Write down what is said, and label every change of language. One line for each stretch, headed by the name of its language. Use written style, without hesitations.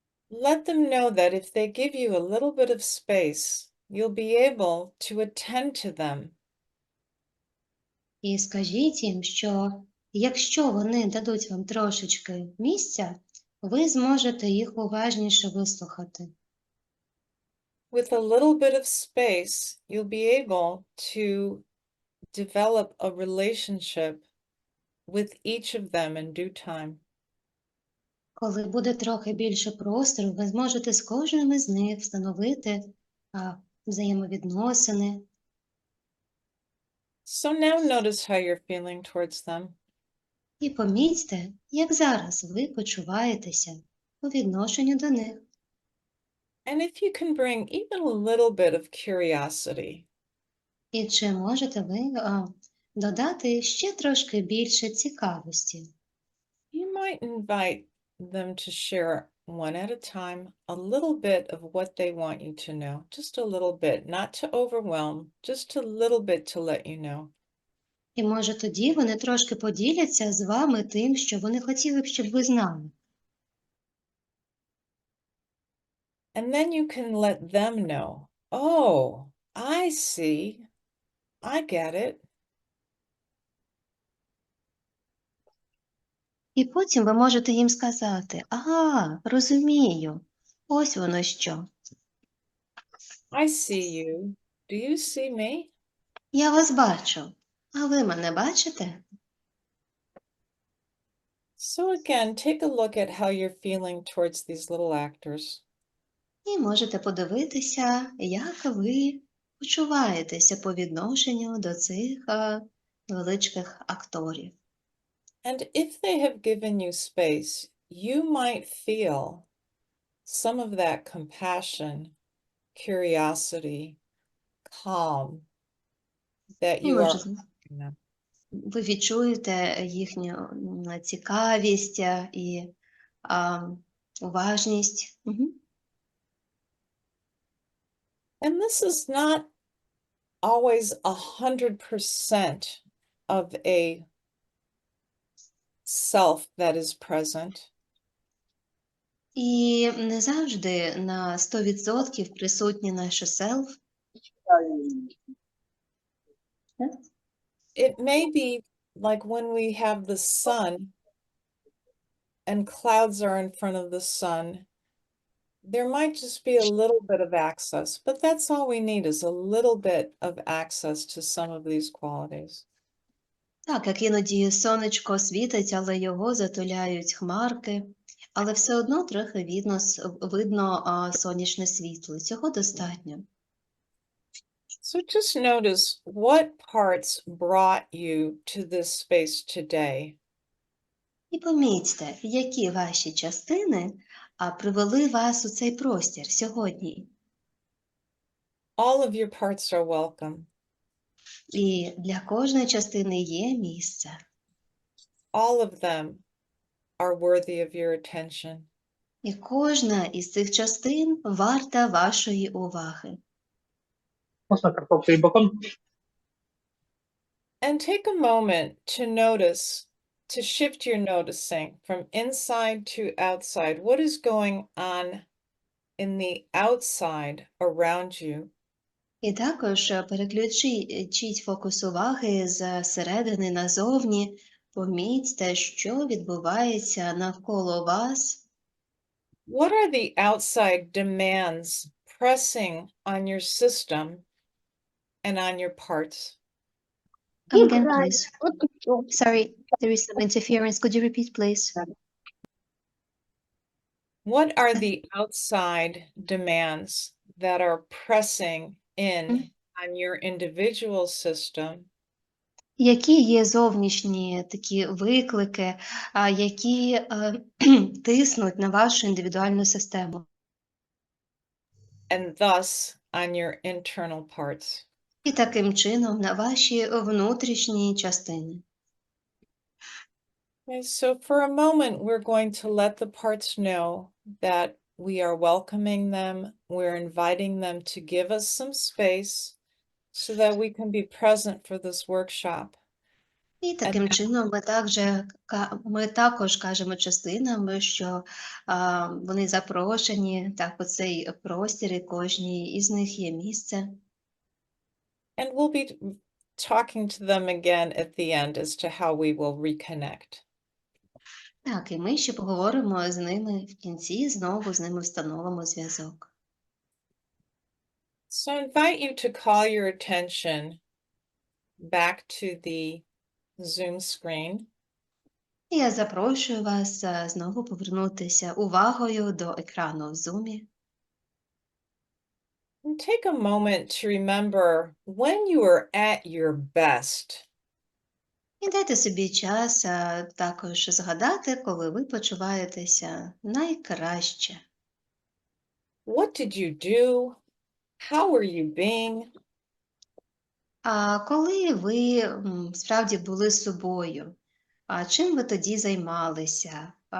English: Let them know that if they give you a little bit of space, you'll be able to attend to them.
Ukrainian: І скажіть їм, що якщо вони дадуть вам трошечки місця, ви зможете їх уважніше вислухати.
English: With a little bit of space, you'll be able to develop a relationship with each of them in due time.
Ukrainian: Коли буде трохи більше простору, ви зможете з кожним із них встановити взаємовідносини.
English: So now notice how you're feeling towards them.
Ukrainian: І помітьте, як зараз ви почуваєтеся у відношенні до них.
English: And if you can bring even a little bit of curiosity,
Ukrainian: І чи можете ви додати ще трошки більше цікавості?
English: you might invite them to share one at a time a little bit of what they want you to know. Just a little bit, not to overwhelm, just a little bit to let you know.
Ukrainian: І може тоді вони трошки поділяться з вами тим, що вони хотіли б, щоб ви знали.
English: And then you can let them know, oh, I see, I get it.
Ukrainian: І потім ви можете їм сказати: ага, розумію, ось воно що.
English: I see you. Do you see me?
Ukrainian: Я вас бачу, а ви мене бачите?
English: So again, take a look at how you're feeling towards these little actors.
Ukrainian: І можете подивитися, як ви почуваєтеся по відношенню до цих невеличких акторів.
English: And if they have given you space, you might feel some of that compassion, curiosity, calm that
Ukrainian: І
English: you are
Ukrainian: може,
English: offering them.
Ukrainian: ви відчуєте їхню цікавість і уважність. Мгм.
English: And this is not always 100% of a self that is present.
Ukrainian: І не завжди на 100% присутнє наше селф.
English: It may be like when we have the sun and clouds are in front of the sun, there might just be a little bit of access, but that's all we need is a little bit of access to some of these qualities.
Ukrainian: Так, як іноді сонечко світить, але його затуляють хмарки, але все одно трохи видно сонячне світло. Цього достатньо.
English: So just notice what parts brought you to this space today.
Ukrainian: І помітьте, які ваші частини привели вас у цей простір сьогодні.
English: All of your parts are welcome.
Ukrainian: І для кожної частини є місце.
English: All of them are worthy of your attention.
Ukrainian: І кожна із цих частин варта вашої уваги. Можна картоплю і бекон?
English: And take a moment to notice, to shift your noticing from inside to outside. What is going on in the outside around you?
Ukrainian: І також переключіть фокус уваги з середини назовні, помітьте, що відбувається навколо вас.
English: What are the outside demands pressing on your system and on your parts? Come again, please. Sorry, there is some interference. Could you repeat, please? What are the outside demands that are pressing in on your individual system
Ukrainian: Які є зовнішні такі виклики, які тиснуть на вашу індивідуальну систему?
English: and thus on your internal parts?
Ukrainian: І таким чином на ваші внутрішні частини.
English: Okay, so for a moment, we're going to let the parts know that we are welcoming them, we're inviting them to give us some space so that we can be present for this workshop.
Ukrainian: І таким чином ми також кажемо частинам, що вони запрошені так, у цей простір, і кожній із них є місце.
English: And we'll be talking to them again at the end as to how we will reconnect.
Ukrainian: Так, і ми ще поговоримо з ними в кінці, знову з ними встановимо зв'язок.
English: So I invite you to call your attention back to the Zoom screen.
Ukrainian: І я запрошую вас знову повернутися увагою до екрану в Zoom.
English: And take a moment to remember when you are at your best.
Ukrainian: І дайте собі час також згадати, коли ви почуваєтеся найкраще.
English: What did you do? How are you being?
Ukrainian: А коли ви справді були собою, чим ви тоді займалися?